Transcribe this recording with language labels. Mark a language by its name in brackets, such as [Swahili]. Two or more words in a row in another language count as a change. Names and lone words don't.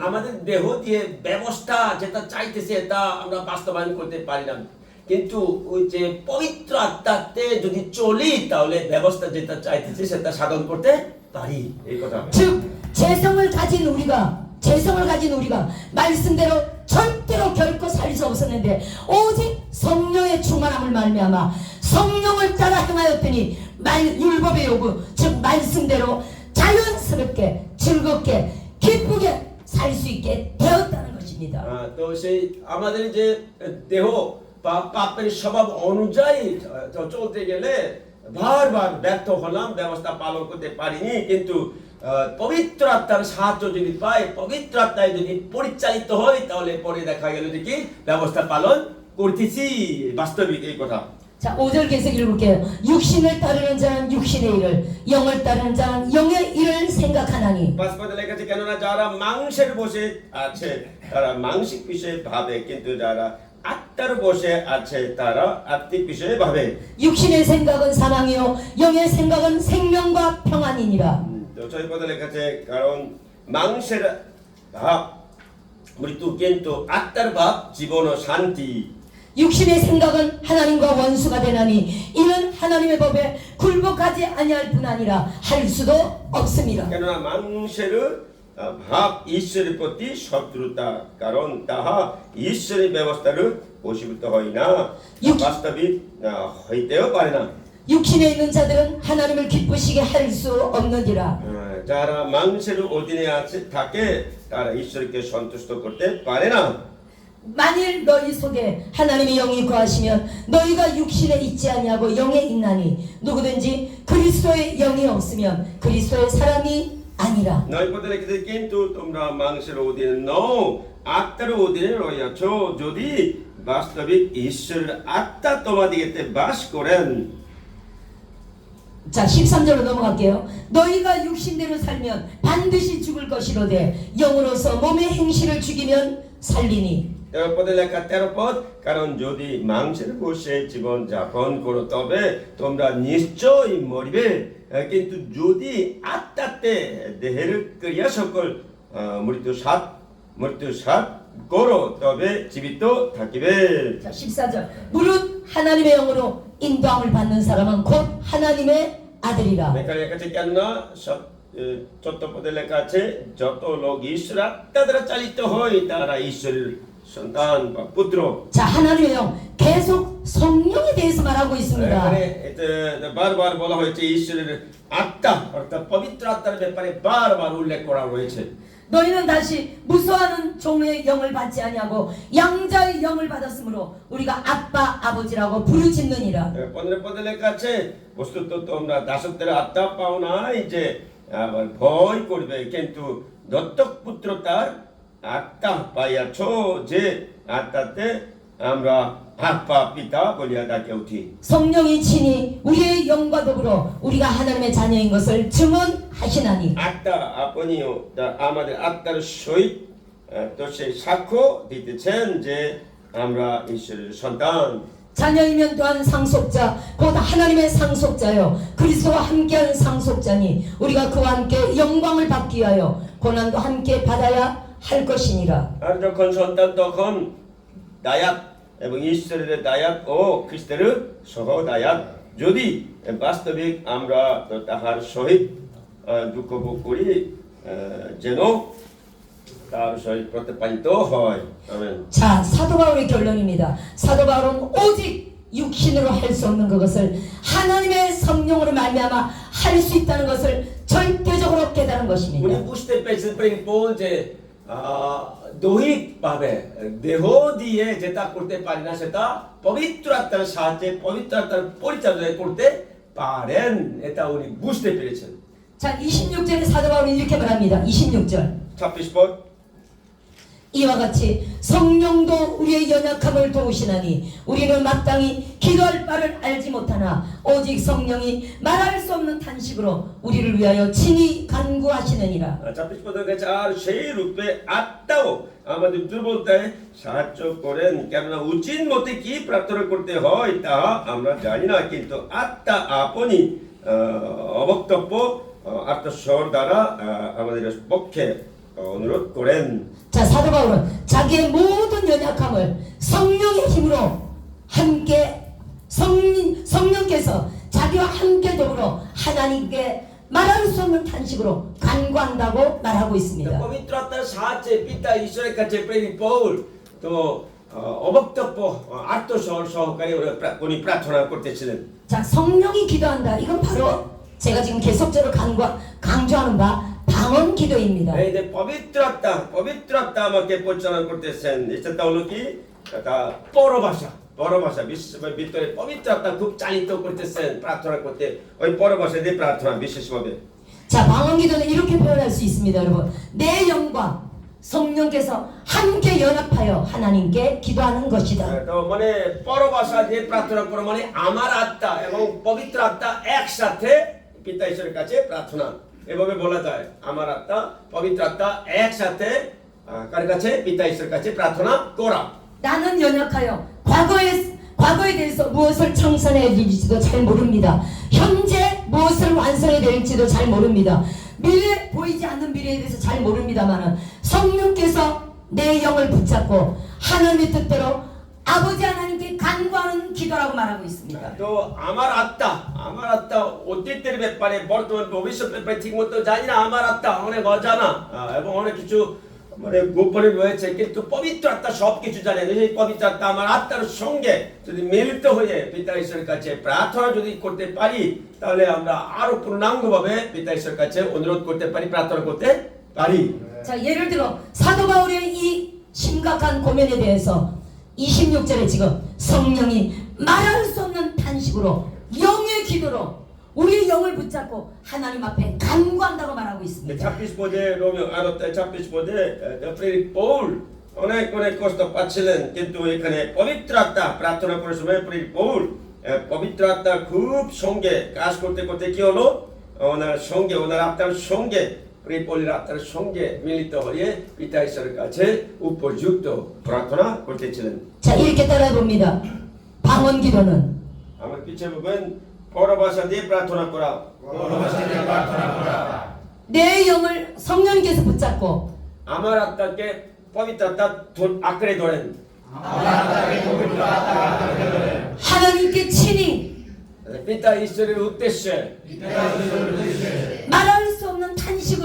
[Bangla] আমাদের দেহ দিয়ে ব্যবস্থা যেটা চাইতেছে এটা আমরা বাস্তবায়ন করতে পারি না কিন্তু ওই যে পবিত্র আত্মাতে যদি চলি তাহলে ব্যবস্থা যেটা চাইতেছে সেটা সাধন করতে পারি এই কথা [Korean] 즉 재성을 가진 우리가 말씀대로 절대로 결코 살 수 없었는데 오직 성령의 충만함을 말미암아 성령을 따라 행하였더니 율법의 요구 즉 말씀대로 자연스럽게 즐겁게 기쁘게 살 수 있게 되었다는 것입니다. [Bangla] তো সেই আমাদের যে দেহ পাপের স্বভাব অনুযায়ী চলতে গেলে বারবার ব্যর্থ হলাম ব্যবস্থা পালন করতে পারিনি কিন্তু পবিত্র আত্মার সাহায্য যদি পাই পবিত্র আত্মায় যদি পরিচালিত হয় তাহলে পরে দেখা গেল যে কি ব্যবস্থা পালন করতেছি বাস্তবিক এই কথা [Korean] 자, 5절 계속 읽을게요. 육신을 따르는 자는 육신의 일을, 영을 따르는 자는 영의 일을 생각하나니. [Bangla] 5 পদে লেখা আছে কেননা যারা মাংসের বসে আছে তারা মাংসিক বিষয়ে ভাবে কিন্তু যারা আত্মার বসে আছে তারা আত্মিক বিষয়ে ভাবে [Korean] 육신의 생각은 사망이요 영의 생각은 생명과 평안이니라. [Bangla] তো 6 পদে লেখা আছে কারণ মাংসের ভাব মৃত্যু কিন্তু আত্মার ভাব জীবন ও শান্তি [Korean] 육신의 생각은 하나님과 원수가 되나니 이는 하나님의 법에 굴복하지 아니할 뿐 아니라 할 수도 없습니다. [Bangla] কেননা মাংসের ভাব ঈশ্বরের প্রতি শত্রুতা কারণ তাহা ঈশ্বরের ব্যবস্থার বশীভূত হয় না বাস্তবিক হইতেও পারে না [Korean] 육신에 있는 자들은 하나님을 기쁘시게 할 수 없느니라. [Bangla] যারা মাংসের অধীনে আছে থাকে তারা ঈশ্বরকে সন্তুষ্ট করতে পারে না [Korean] 만일 너희 속에 하나님의 영이 거하시면 너희가 육신에 있지 아니하고 영에 있나니 누구든지 그리스도의 영이 없으면 그리스도의 사람이 아니라. [Bangla] 9 পদে লিখিত কিন্তু তোমরা মাংসের অধীনে নও আত্মার অধীনে রহিয়াছ যদি বাস্তবিক ঈশ্বরের আত্মা তোমাদিগেতে বাস করেন [Korean] 자, 13절로 넘어갈게요. 너희가 육신대로 살면 반드시 죽을 것이로되 영으로서 몸의 행실을 죽이면 살리니. [Bangla] 13 পদে লেখা 13 পদ কারণ যদি মাংসের বসে জীবন যাপন করো তবে তোমরা নিশ্চয়ই মরিবে কিন্তু যদি আত্মাতে দেহের ক্রিয়া সকল মৃত্যু সাত করো তবে জীবিত থাকিবে [Korean] 자, 14절. 무릇 하나님의 영으로 인도함을 받는 사람은 곧 하나님의 아들이라. [Bangla] এখানে লেখা আছে কেননা 14 পদে লেখা আছে যত লোক ঈশ্বর আত্মা দ্বারা চালিত হয় তারা ঈশ্বরের সন্তান বা পুত্র [Korean] 자, 하나님의 영 계속 성령에 대해서 말하고 있습니다. [Bangla] এখানে বারবার বলা হয়েছে ঈশ্বরের আত্মা অর্থাৎ পবিত্র আত্মার ব্যাপারে বারবার উল্লেখ করা রয়েছে [Korean] 너희는 다시 무수하는 종의 영을 받지 아니하고 양자의 영을 받았으므로 우리가 아빠 아버지라고 부르짖느니라. [Bangla] 15 পদে লেখা আছে বস্তুত তোমরা দাসত্বের আত্মা পাও নাই যে আবার ভয় করবে কিন্তু দত্তক পুত্র তার আত্মা পাইয়াছ যে আত্মাতে আমরা 아빠 পিতা বলিয়া ডাকে উঠি [Korean] 성령이 친히 우리의 영과 더불어 우리가 하나님의 자녀인 것을 증언하시나니 [Bangla] আত্মা আপনিও আমাদের আত্মার সহিত তো সেই সাক্ষ্য দিতেছেন যে আমরা ঈশ্বরের সন্তান [Korean] 자녀이면 또한 상속자 곧 하나님의 상속자요 그리스도와 함께한 상속자니 우리가 그와 함께 영광을 받기 위하여 고난도 함께 받아야 할 것이니라 [Bangla] আর যখন সন্তান তখন দায়াত এবং ঈশ্বরের দায়াত ও খ্রিস্টের সহদায়াত যদি বাস্তবিক আমরা তাহার সহিত দুঃখ ভোগ করি যেন তার সহিত প্রতিপালিত হয় আমেন [Korean] 자 사도 바울의 결론입니다 사도 바울은 오직 육신으로 할 수 없는 그것을 하나님의 성령으로 말미암아 할 수 있다는 것을 절대적으로 깨달은 [Bangla] উনি [Korean] 것입니다 [Bangla] বুঝতে পেরেছেন প্রেরিত যে দৈহিকভাবে দেহ দিয়ে যেটা করতে পারি না সেটা পবিত্র আত্মার সাহায্যে পবিত্র আত্মার পরিচালনা করতে পারেন এটা উনি বুঝতে পেরেছেন [Korean] 자 26절에 사도 바울은 이렇게 말합니다 26절 26번 이와 같이 성령도 우리의 연약함을 도우시나니 우리는 마땅히 기도할 바를 알지 못하나 오직 성령이 말할 수 없는 탄식으로 우리를 위하여 친히 간구하시느니라 [Bangla] 26পদের কাছে আর সেই রূপে আত্মাও আমাদের দুর্বলতায় সাহায্য করেন কেননা উচিত মতে কি প্রার্থনা করতে হয় তা আমরা জানি না কিন্তু আত্মা আপনি অবক্তব্য আত্মস্বর দ্বারা আমাদের পক্ষে অনুরোধ করেন [Korean] 자 사도 바울은 자기의 모든 연약함을 성령의 힘으로 함께 성령께서 자기와 함께 더불어 하나님께 말할 수 없는 탄식으로 간구한다고 말하고 있습니다. [Bangla] পবিত্র আত্মার সাহায্যে পিতা ঈশ্বরের কাছে প্রেরিত পৌল তো অবক্তব্য আত্মস্বর সহকারে উনি প্রার্থনা করতেছিলেন [Korean] 자 성령이 기도한다. 이건 바로 제가 지금 계속적으로 강조하는 바 방언 기도입니다. [Bangla] এই যে পবিত্র আত্মা আমাকে পরিচালনা করতেছেন এটা হলো কি এটা পরভাষা বিশ্বের ভিতরে পবিত্র আত্মা খুব চালিত করতেছেন প্রার্থনা করতে ওই পরভাষা দিয়ে প্রার্থনা বিশেষভাবে [Korean] 자 방언 기도는 이렇게 표현할 수 있습니다, 여러분. 내 영과 성령께서 함께 연합하여 하나님께 기도하는 것이다. [Bangla] তো মানে পরভাষা দিয়ে প্রার্থনা করা মানে আমার আত্মা এবং পবিত্র আত্মা একসাথে পিতা ঈশ্বরের কাছে প্রার্থনা এভাবে বলা যায় আমার আত্মা পবিত্র আত্মা একসাথে কার কাছে পিতা ঈশ্বরের কাছে প্রার্থনা করা [Korean] 나는 연약하여 과거에 대해서 무엇을 청산해야 될지도 잘 모릅니다. 현재 무엇을 완성해야 될지도 잘 모릅니다. 미래 보이지 않는 미래에 대해서 잘 모릅니다만은 성령께서 내 영을 붙잡고 하나님의 뜻대로 아버지 하나님께 간구하는 기도라고 말하고 있습니다. [Bangla] তো আমার আত্মা অতীতের ব্যাপারে বর্তমান ভবিষ্যৎ ব্যাপারে ঠিক মতো জানি না আমার আত্মা অনেক অজানা এবং অনেক কিছু মানে গোপনে রয়েছে কিন্তু পবিত্র আত্মা সবকিছু জানে এই পবিত্র আত্মা আমার আত্মার সঙ্গে যদি মিলিত হয়ে পিতা ঈশ্বরের কাছে প্রার্থনা যদি করতে পারি তাহলে আমরা আরো পূর্ণাঙ্গভাবে পিতা ঈশ্বরের কাছে অনুরোধ করতে পারি প্রার্থনা করতে পারি [Korean] 자 예를 들어 사도 바울의 이 심각한 고민에 대해서 26절에 지금 성령이 말할 수 없는 탄식으로 영의 기도로 우리의 영을 붙잡고 하나님 앞에 간구한다고 말하고 있습니다. [Bangla] 26পদে রোমিও 26পদে প্রেরিত পৌল অনেক কষ্ট পাচ্ছিলেন কিন্তু এখানে পবিত্র আত্মা প্রার্থনা করার সময় প্রেরিত পৌল পবিত্র আত্মা খুব সঙ্গে কাজ করতে করতে কি হলো ওনার আত্মার সঙ্গে প্রেরিত পৌলের আত্মার সঙ্গে মিলিত হয়ে পিতা ঈশ্বরের কাছে উপযুক্ত প্রার্থনা করতেছিলেন [Korean] 자 이렇게 따라해 봅니다. 방언 기도는 [Bangla] আমার পিছিয়ে বলবেন পরভাষা দিয়ে প্রার্থনা করা [Korean] 내 영을 성령께서 붙잡고 [Bangla] আমার আত্মাকে পবিত্র আত্মা আঁকড়ে ধরেন [Korean] 하나님께 친히 [Bangla] পিতা ঈশ্বরের উদ্দেশ্যে [Korean] 말할 수 없는 탄식으로